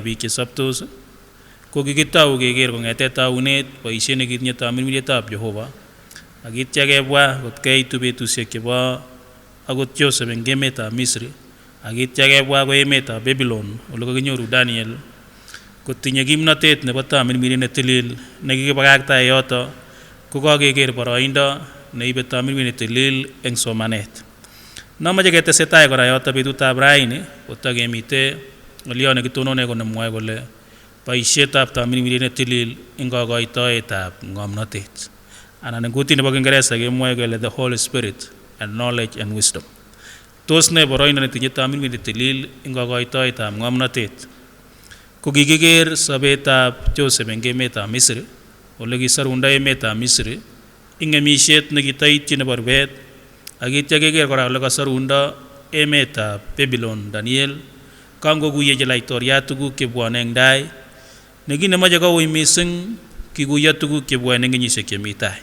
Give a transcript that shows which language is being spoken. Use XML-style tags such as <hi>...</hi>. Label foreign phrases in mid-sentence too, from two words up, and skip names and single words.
<kln>biik chesoptos ko kikitou keker kong'ete taunet boisiet nekitinye tamirmirietab Jehova akitya kebwa kot keitu betusiek chebo akot Joseph eng emetab Misri akitya kebwa ko emetab Babylon ole kakinyoru Daniel kotinye kimnotet nebo tamirmiriet netilil nekikibakakta yoto ko kakeker boroindo neibe tamirmiriet netilil eng somanet. Nomoche ketesetai kora yoto betutab raini kotakemite ng'oliot nekitonone ko nemwoe kole boisietab tamirmiriet netilil eng kokoitoetab ng'omnotet anan eng kutit nebo Kingeresa kemwoe kele</kln> <en>the Holy Spirit and knowledge and wisdom.</en> <kln>Tos ne boroindo netinye tamirmiriet netilil eng kokoitoetab ng'omnotet? Ko kikiker sobetab Joseph eng emetab Misri ole kisorundo emetab Misri ing ng'emisiet nekitoityi nebo rubet akitya keker kora ole kasorundo emetab Babylon Daniel kangokuyechi laitoriat tuguk chebwone eng tai nekit nemoche koui mising kikuyo tuguk chebwone eng kenyisiek chemi tai.</kln>